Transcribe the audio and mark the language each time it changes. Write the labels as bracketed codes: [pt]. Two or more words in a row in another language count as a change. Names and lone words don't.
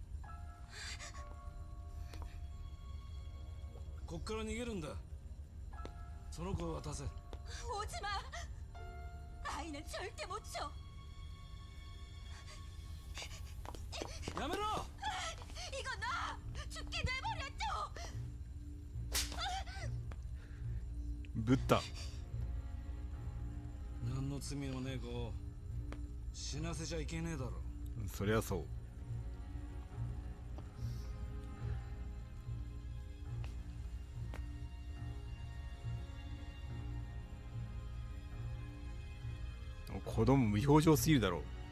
[ja] こっから逃げるんだ。その子を渡せ。 [ko] 오지마! 아이는 절대 못 줘! [ja] やめろ! [ko] 이거 나! 죽게 내버려둬! [ja] ぶった。何の罪もねえ子を死なせちゃいけねえだろ。そりゃそう。子供無表情すぎるだろう。